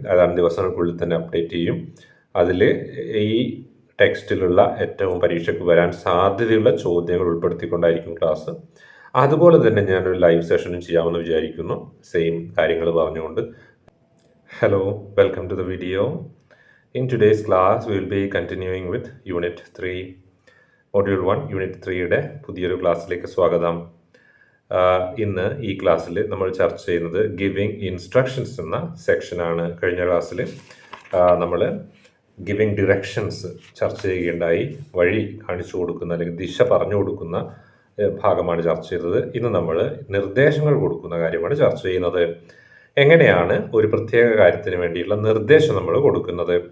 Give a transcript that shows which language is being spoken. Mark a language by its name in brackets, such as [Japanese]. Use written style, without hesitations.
[Malayalam] ഏതാനും ദിവസങ്ങൾക്കുള്ളിൽ തന്നെ അപ്ഡേറ്റ് ചെയ്യും. അതിൽ ഈ ടെക്സ്റ്റിലുള്ള ഏറ്റവും പരീക്ഷയ്ക്ക് വരാൻ സാധ്യതയുള്ള ചോദ്യങ്ങൾ ഉൾപ്പെടുത്തിക്കൊണ്ടായിരിക്കും ക്ലാസ്. അതുപോലെ തന്നെ ഞാനൊരു ലൈവ് സെഷനും ചെയ്യാമെന്ന് വിചാരിക്കുന്നു, സെയിം കാര്യങ്ങൾ പറഞ്ഞുകൊണ്ട്. [English] Hello, welcome to the video. In today's class, we will be continuing with Unit 3, Module 1, [Malayalam] Unit 3-യുടെ പുതിയൊരു ക്ലാസ്സിലേക്ക് സ്വാഗതം. ഇന്ന് ഈ ക്ലാസ്സിൽ നമ്മൾ ചർച്ച ചെയ്യുന്നത് ഗിവിംഗ് ഇൻസ്ട്രക്ഷൻസ് എന്ന സെക്ഷനാണ്. കഴിഞ്ഞ ക്ലാസ്സിൽ നമ്മൾ ഗിവിംഗ് ഡിറക്ഷൻസ് ചർച്ച ചെയ്യുകയുണ്ടായി. വഴി കാണിച്ചു കൊടുക്കുന്ന അല്ലെങ്കിൽ ദിശ പറഞ്ഞു കൊടുക്കുന്ന ഭാഗമാണ് ചർച്ച ചെയ്തത്. ഇന്ന് നമ്മൾ നിർദ്ദേശങ്ങൾ കൊടുക്കുന്ന കാര്യമാണ് ചർച്ച ചെയ്യുന്നത്. എങ്ങനെയാണ് ഒരു പ്രത്യേക കാര്യത്തിന് വേണ്ടിയുള്ള നിർദ്ദേശം നമ്മൾ കൊടുക്കുന്നത്?